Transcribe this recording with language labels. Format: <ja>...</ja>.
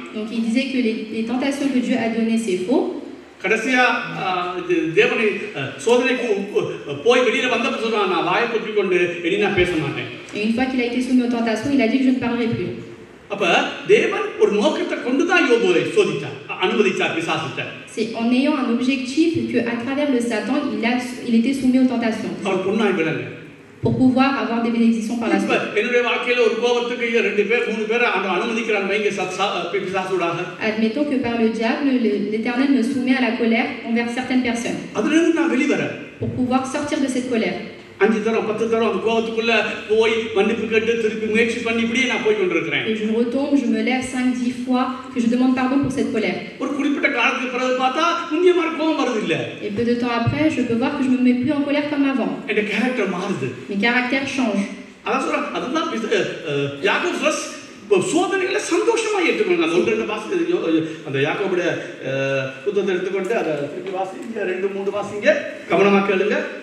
<fr>Donc il disait que les tentations que Dieu a données c'est faux.</fr> <ta>கடைசியா தேவனை சோதனைக்கு போய் வெளியில வந்தப்ப சொல்றான், நான் வாயை பொத்தி கொண்டு இனி நான் பேச மாட்டேன்.</ta> <fr>Et une fois qu'il a été soumis aux tentations, il a dit que je ne parlerai plus.</fr> <ta>அப்ப தேவன் ஒரு நோக்கத்தை கொண்டு தான் யோபுவை சோதிச்சார், அனுமதிச்சார் பிசாசுட்ட.</ta> <fr>C'est en ayant un objectif que à travers le Satan, il était soumis aux tentations.</fr> <ta>அவர் பொன்னாய் விளங்க.</ta> <fr>Pour pouvoir avoir des bénédictions par la suite.</fr> <ta>என்னுடைய வாழ்க்கையில ஒரு கோபத்துக்கு 2 பேர் 3 பேர் அனுமதிக்கிறாங்க வைங்க பிசாசுடாக.</ta> <fr>Admettons que par le diable, l'Éternel me soumet à la colère envers certaines personnes.</fr> <ta>அதுல இருந்து நான் வெளிய வரேன்.</ta> <fr>Pour pouvoir sortir de cette colère.</fr> <ta>5 தரம் 10 தரம் அந்த கோபத்துக்குள்ள போய் மன்னிப்பு கேட்டு திருப்பி முயற்சி பண்ணி இப்படியே நான் போய் கொண்டிருக்கிறேன்.</ta> <fr>Et je retombe, je me lève 5-10 fois que je demande pardon pour cette colère.</fr> <ta>ஒரு குறிப்பிட்ட காலத்துக்கு பிறகு பார்த்தா முன்னிய மாதிரி கோபம் வருது இல்ல.</ta> <fr>Et peu de temps après, je peux voir que je me mets plus en colère comme avant.</fr> <ta>என் கேரக்டர் மாறுது.</ta> <fr>Mes caractères changent.</fr> <ta>அதுதான் யாக்கோபு சோதனைகளை சந்தோஷமா ஏற்றுக்கொள்ளுங்க. அந்த 1-2 வாசி அந்த யாக்கோபுடைய புத்தகத்தை எடுத்துக்கொண்டு அதை திருப்பி வாசிங்க, 2-3 வாசிங்க, கவனமா கேளுங்க.</ta>